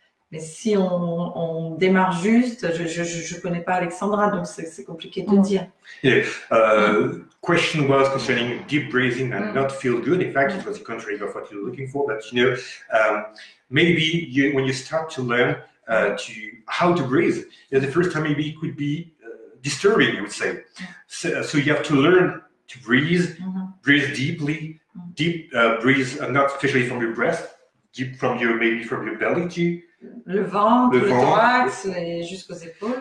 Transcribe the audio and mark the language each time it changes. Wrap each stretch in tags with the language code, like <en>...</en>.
<fr>Mais si on démarre juste, je connais pas Alexandra, donc c'est compliqué de dire.</fr> <en>Yeah. Question was concerning deep breathing and not feel good. In fact, it was the contrary of what you're looking for. But maybe when you start to learn how to breathe, the first time maybe it could be disturbing, I would say. So you have to learn to breathe, breathe deeply, breathe not especially from your breath, deep from your belly too.</en> <fr>Le ventre, le thorax, jusqu'aux épaules.</fr>